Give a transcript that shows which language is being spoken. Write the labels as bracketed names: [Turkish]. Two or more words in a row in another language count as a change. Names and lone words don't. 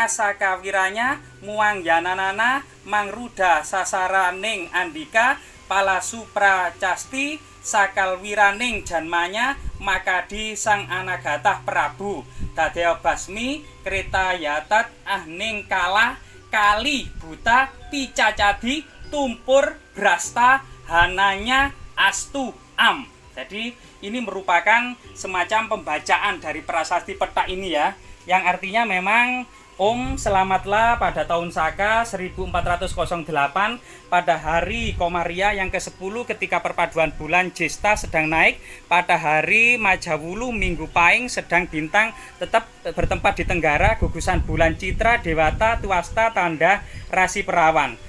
[Kawi] Sakawiranya Muang Yananana Mangruda Sasaraning Andika Palasu Pracasti Sakalwiraning Janmanya Makadi Sang Anagatah Prabu Dadeo Basmi Kreta Yatat Ahning Kala Kali Buta Picacadi Tumpur Brasta Hananya Astu Am. [Indonesian] Jadi ini merupakan semacam pembacaan dari prasasti peta ini ya, yang artinya memang Om selamatlah pada tahun Saka 1408 pada hari Komaria yang ke-10 ketika perpaduan bulan Jesta sedang naik, pada hari Majawulu Minggu Pahing sedang bintang tetap bertempat di Tenggara gugusan bulan Citra Dewata Tuasta tanda rasi perawan.